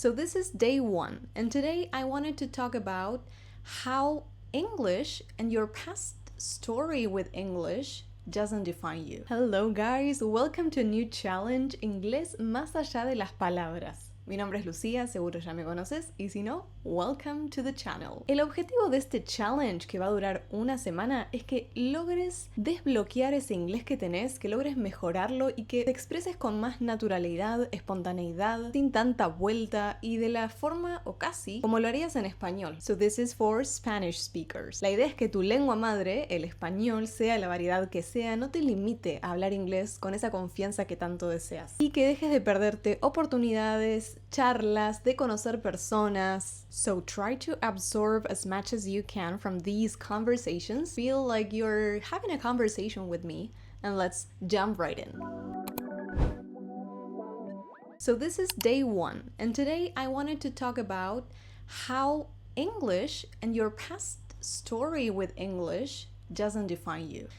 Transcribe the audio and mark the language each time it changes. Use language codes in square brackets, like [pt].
[en] So this is day one, and today I wanted to talk about how English and your past story with English doesn't define you. Hello guys, welcome to a new challenge, [es] Inglés más allá de las palabras. Mi nombre es Lucía, seguro ya me conoces, y si no, [en] welcome to the channel. [es] El objetivo de este challenge, que va a durar una semana, es que logres desbloquear ese inglés que tenés, que logres mejorarlo y que te expreses con más naturalidad, espontaneidad, sin tanta vuelta y de la forma o casi como lo harías en español. [en] So this is for Spanish speakers. [es] La idea es que tu lengua madre, el español, sea la variedad que sea, no te limite a hablar inglés con esa confianza que tanto deseas. Y que dejes de perderte oportunidades, charlas, de conocer personas. [en] So try to absorb as much as you can from these conversations. Feel like you're having a conversation with me, and let's jump right in. So this is day one, and today I wanted to talk about how English and your past story with English doesn't define you.